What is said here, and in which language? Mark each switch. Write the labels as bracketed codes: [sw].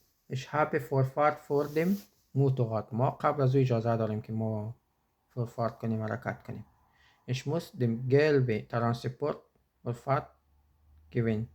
[de] Ich habe Vorfahrt vor dem Motorrad. [fa] ما قبل از او اجازه داریم که ما Vorfahrt کنیم حرکت کنیم. [de] Ich muss dem gelbe Transport Vorfahrt gewähren.